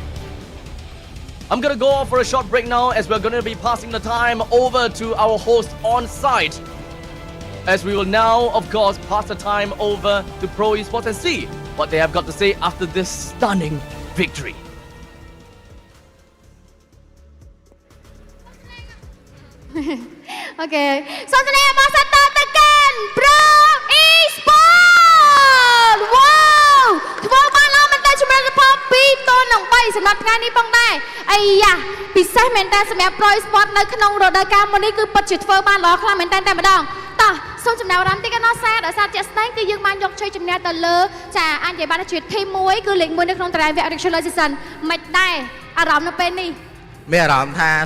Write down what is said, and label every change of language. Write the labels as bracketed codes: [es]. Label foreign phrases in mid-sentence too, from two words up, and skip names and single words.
[en] I'm gonna go off for a short break now, as we're gonna be passing the time over to our host on site, as we will now, of course, pass the time over to Pro Esports and see what they have got to say after this stunning victory. Okay, so today I'm again Pro Esports. [km] Wow, ធ្វើបានល្អមែនតើជំរឿនផល2 ទល់នឹង 3 សម្រាប់ថ្ងៃនេះផងដែរអាយ៉ាពិសេសមែនតើសម្រាប់ Pro Esports នៅក្នុងរដូវកាលមុននេះគឺពិតជាធ្វើបានល្អខ្លាំងមែនតើតែម្ដងតោះសូមចំណាប់អារម្មណ៍តិចកណ្ដោះសារដោយសារជាក់ស្ដែងគឺយើងបានយកជ័យជំនះទៅលើចាអាចនិយាយបានថាជាធីម1គឺលេខ1នៅក្នុងតារាងវគ្គ Regular Season មិនដែរអារម្មណ៍នៅពេលនេះ